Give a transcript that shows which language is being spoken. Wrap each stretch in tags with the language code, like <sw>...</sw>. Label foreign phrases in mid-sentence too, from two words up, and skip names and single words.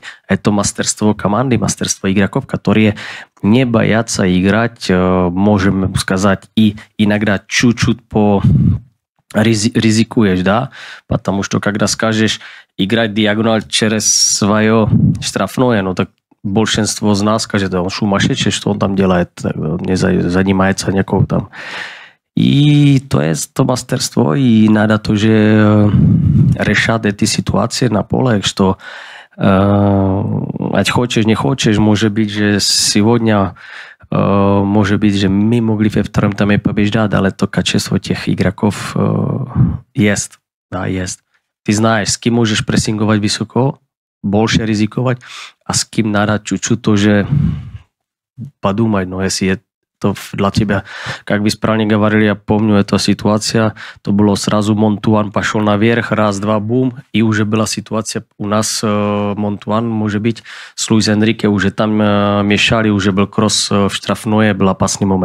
<ru>Это мастерство команды, мастерство игроков, которые не боятся играть, можем сказать, и иногда чуть-чуть по ризикуешь, да, потому что когда скажешь играть диагональ через свое штрафное, ну так большинство из нас скажет, да он сумасшедший, что он там делает, не занимается никакого там. И то</ru> <cs>je to</cs> <ru>мастерство, и надо тоже решать эти ситуации на поле, что ať хочешь, не хочешь, может быть, že сегодня может быть, že my могли во втором тайме побеждать, ale to качество тех игроков есть. Да, есть. Ты знаешь, с кем можешь прессинговать высоко, больше рисковать, а с кем надо чуть-чуть тоже подумать, но если</ru> <sk>to dla teba,</sk> <ru>как вы správne говорили, я помню, эта ситуация, то было сразу Монтуан пошел наверх, раз, два, бум, и уже была ситуация, у нас Монтуан, может быть, с Луис Энрике уже там мешали, уже был кросс в штрафное, был опасный момент.</ru>